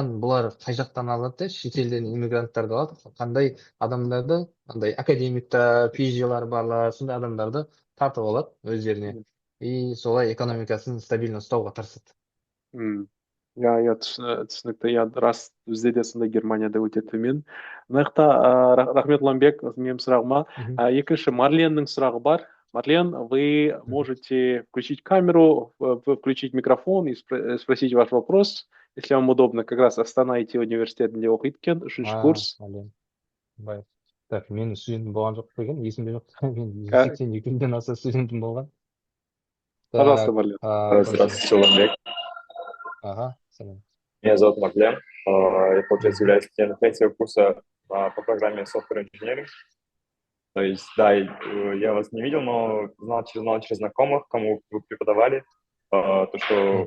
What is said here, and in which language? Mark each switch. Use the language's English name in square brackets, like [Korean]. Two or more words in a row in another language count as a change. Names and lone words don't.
[Kazakh] Сондықтан бұлар қай жақтан алады да, шетелден иммигранттарды алады, қандай адамдарды, андай академиктер, PhD-лар барлар, сондай адамдарды тартып алады өздеріне. м, И солай экономикасын стабильно ұстауға тырысады. м. Иә, түсінікті. Иә, рас, бізде де сондай, Германияда өте төмен. Мына жақта рахмет, Уламбек, менің сұрағыма. Мгм. Екінші Марленнің сұрағы бар. Марлен, [Russian] вы Мгм. можете включить камеру, включить микрофон и спросить ваш вопрос, если вам удобно. Как раз [Kazakh] Астана IT университетінде оқиды екен, үшінші курс. Әлем, бай. Так, менің студентім болған жоқ қойған, есімде жоқ. Мен Ка- 82-ден аса студентім болған. [Russian] Пожалуйста, Так, Марлен. точно. Здравствуйте, Уlanbek. [Kazakh] Ага, салам. [Russian] Меня зовут Маклем. Я, получается, Мгм. являюсь студентом третьего курса по программе [English] Software Engineering. [Russian] То есть, да, я вас не видел, но знал через знакомых, кому вы преподавали, то, что